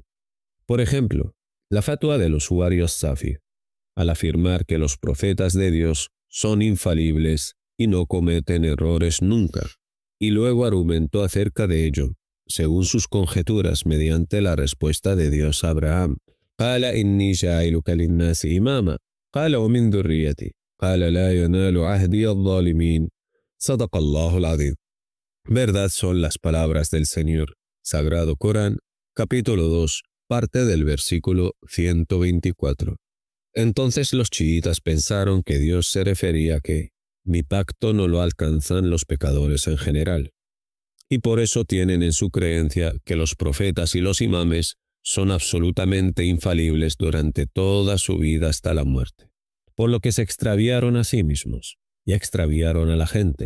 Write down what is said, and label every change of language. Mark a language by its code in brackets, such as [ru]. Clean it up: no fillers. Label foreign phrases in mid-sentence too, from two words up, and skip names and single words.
[es] Por ejemplo, la fatwa del usuario As-Safi, al afirmar que los profetas de Dios son infalibles y no cometen errores nunca, y luego argumentó acerca de ello, según sus conjeturas, mediante la respuesta de Dios a Abraham: [ar] قال إني جاعلك للناس إماما قال ومن ذريتي قال لا ينال عهدي الظالمين. صدق الله العظيم. [es] Verdad son las palabras del Señor. Sagrado Corán, capítulo 2, parte del versículo 124. Entonces los chiitas pensaron que Dios se refería a que mi pacto no lo alcanzan los pecadores en general, y por eso tienen en su creencia que los profetas y los imames son absolutamente infalibles durante toda su vida hasta la muerte, por lo que se extraviaron a sí mismos y extraviaron a la gente.